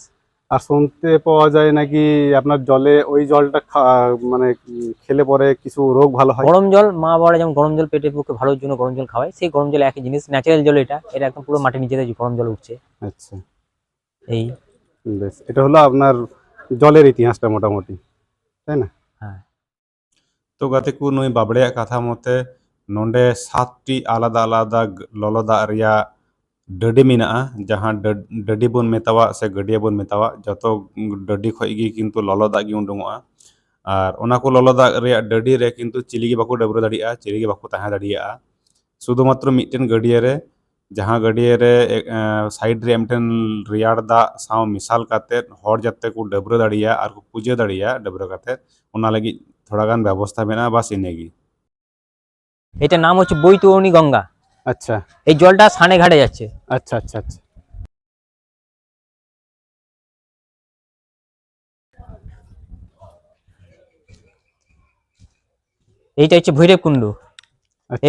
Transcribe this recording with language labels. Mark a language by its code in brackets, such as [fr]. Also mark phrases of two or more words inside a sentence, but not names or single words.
[bn] আর শুনতে পাওয়া যায় নাকি আপনার জলে ওই জলটা মানে খেলে পরে কিছু রোগ ভালো হয় গরম জল মা বাবারা যেমন গরম জল পেটের পক্ষে ভালোর জন্য গরম জল খাওয়ায় সেই গরম জল একই জিনিস ন্যাচারাল জল এটা একদম পুরো মাটির নিচে থেকে গরম জল উঠছে আচ্ছা এই বেশ এটা হলো আপনার জলের ইতিহাসটা মোটামুটি তাই না হ্যাঁ [sat] तो गाते को नुई बाबड़े कथा मते नोंडे 7टी आलादा आलादा ललो दाग रिया डडी मेना जहां डडी बन मेतावा से गडिया बन मेतावा जतो डडी खय गी किंतु ललो दाग गी उडुंगोआ और ओना को ललो दाग रिया डडी रे किंतु चिली गी बाको डबरो दाड़िया चिली गी बाको ताहा दाड़िया शुधुमात्र मिटन गडिया रे जहां गडिया रे साइड रे एमटन रियाड़ दाग साव मिसाल काते हर जाते को डबरो दाड़िया और को पूजा दाड़िया डबरो काते ओना लगी थोड़ा गान व्यवस्था मेना बास इनेगी [bn] এটার নাম হচ্ছে বৈতরণী গঙ্গা। अच्छा এই জলটা সানে ঘাটে যাচ্ছে। अच्छा अच्छा अच्छा এইটা হচ্ছে ভৈরব কুণ্ড, এটা